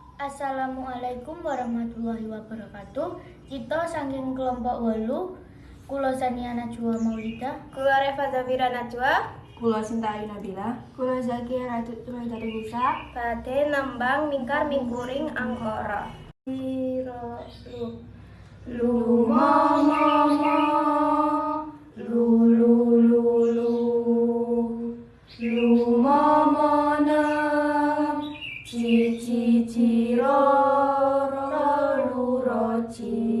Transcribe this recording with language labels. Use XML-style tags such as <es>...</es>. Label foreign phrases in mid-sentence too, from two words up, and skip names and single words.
<ar>السلام عليكم ورحمة الله وبركاته.</ar> <jv>Kita saking kelompok 8, kula Sania Najwa Maulida, Kula Reva Zafira Najwa, Kula Sinta Ayu Nabila, Kula Zakia Rohidatu Nisa, badhe nembang mingkar mingkuring angkara. lu mama lu lu lu lu lu mama na ci ci ci ro ro lu ro ci</jv>